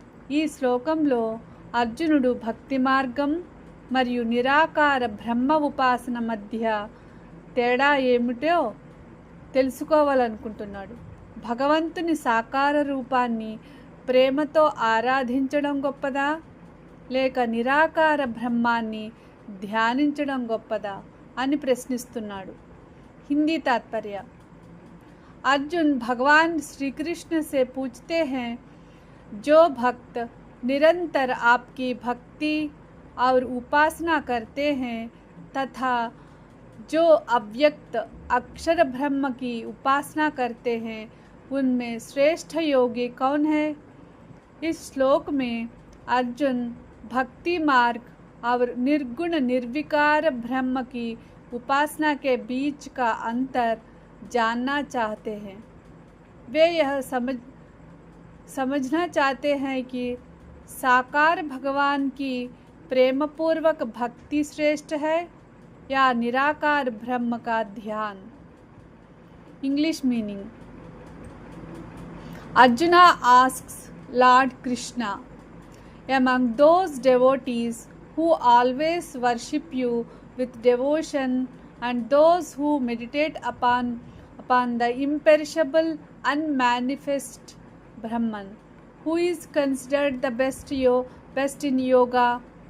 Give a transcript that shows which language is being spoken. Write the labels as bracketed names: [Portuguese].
[Telugu] ఈ శ్లోకంలో అర్జునుడు భక్తి మార్గం మరియు నిరాకార బ్రహ్మ ఉపాసన మధ్య తేడా ఏమిటో తెలుసుకోవాలనుకుంటున్నాడు. భగవంతుని సాకార రూపాన్ని ప్రేమతో ఆరాధించడం గొప్పదా, లేక నిరాకార బ్రహ్మాన్ని ధ్యానించడం గొప్పదా అని ప్రశ్నిస్తున్నాడు. [Hindi] हिंदी तात्पर्य. अर्जुन भगवान श्री कृष्ण से पूछते हैं, जो भक्त निरंतर आपकी भक्ति और उपासना करते हैं तथा जो अव्यक्त अक्षर ब्रह्म की उपासना करते हैं, उनमें श्रेष्ठ योगी कौन है? इस श्लोक में अर्जुन भक्ति मार्ग और निर्गुण निर्विकार ब्रह्म की उपासना के बीच का अंतर जानना चाहते हैं. वे यह समझना चाहते हैं कि साकार भगवान की प्रेमपूर्वक भक्ति श्रेष्ठ है या निराकार ब्रह्म का ध्यान. [English] English meaning. Arjuna asks Lord Krishna, among those devotees who always worship you with devotion and those who meditate upon the imperishable unmanifest Brahman, who is considered the best in yoga?